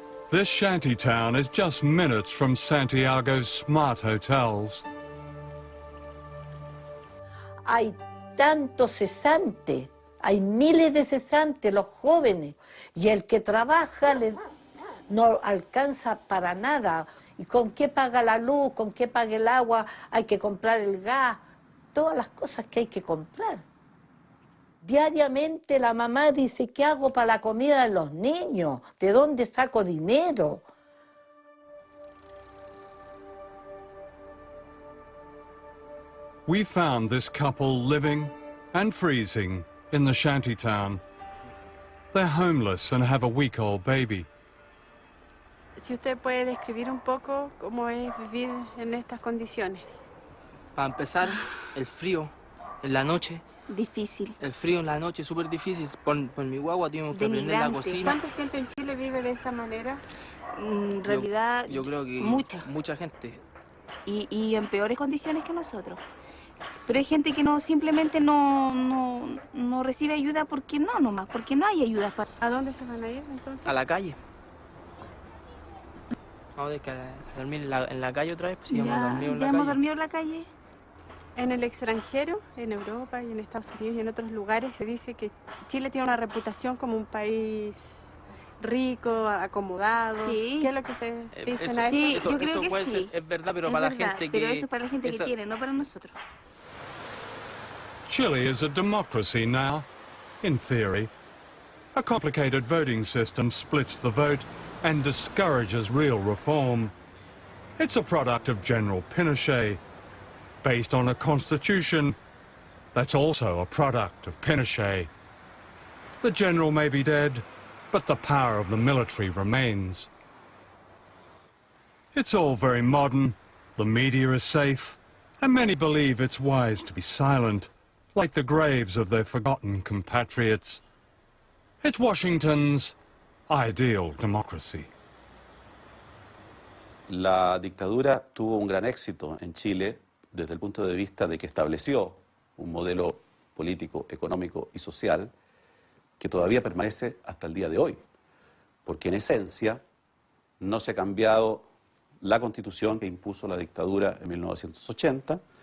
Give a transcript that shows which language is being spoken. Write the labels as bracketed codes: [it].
[en] This shanty town is just minutes from Santiago's smart hotels. [es] Hay tantos cesantes, hay miles de cesantes, los jóvenes, y el que trabaja no alcanza para nada. ¿Y con qué paga la luz? ¿Con qué paga el agua? Hay que comprar el gas, todas las cosas que hay que comprar. Diariamente la mamá dice, ¿qué hago para la comida de los niños? ¿De dónde saco dinero? [en] We found this couple living and freezing in the shantytown. They're homeless and have a week-old baby. [es] Si usted puede describir un poco cómo es vivir en estas condiciones. Para empezar, el frío en la noche. Difícil. El frío en la noche es súper difícil. Por mi guagua tuvimos que prender la cocina. ¿Cuánta gente en Chile vive de esta manera? En realidad, yo creo que mucha gente. Y en peores condiciones que nosotros. Pero hay gente que simplemente no recibe ayuda porque nomás, porque no hay ayuda. ¿A dónde se van a ir entonces? A la calle. Vamos a dormir en la calle otra vez, pues ya hemos dormido en la calle. En el extranjero, en Europa y en Estados Unidos y en otros lugares, se dice que Chile tiene una reputación como un país rico, acomodado. Sí. ¿Qué es lo que ustedes dicen a eso? Sí, yo creo que sí. Es verdad, pero para la gente que... Pero eso es para la gente que tiene, no para nosotros. [en] Chile is a democracy now, in theory. A complicated voting system splits the vote and discourages real reform. It's a product of General Pinochet, based on a constitution that's also a product of Pinochet. The general may be dead, but the power of the military remains. It's all very modern, the media is safe, and many believe it's wise to be silent, like the graves of their forgotten compatriots. It's Washington's ideal democracy. [es] La dictadura tuvo un gran éxito en Chile desde el punto de vista de que estableció un modelo político, económico y social que todavía permanece hasta el día de hoy, porque en esencia no se ha cambiado la Constitución que impuso la dictadura en 1980.